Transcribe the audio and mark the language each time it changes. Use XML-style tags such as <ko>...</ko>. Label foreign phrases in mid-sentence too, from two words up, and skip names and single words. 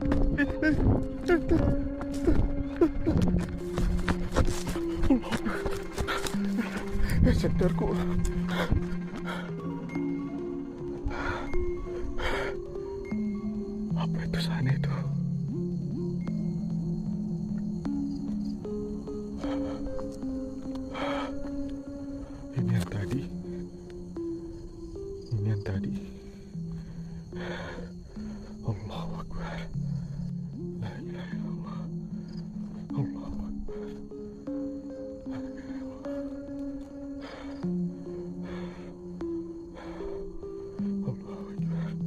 <id>Sadarku. Apa itu sana itu? Ini yang tadi. Ini yang tadi.</id> <ar>الله أكبر. لا إله إلا الله. الله أكبر. لا إله إلا الله. الله أكبر.</ar>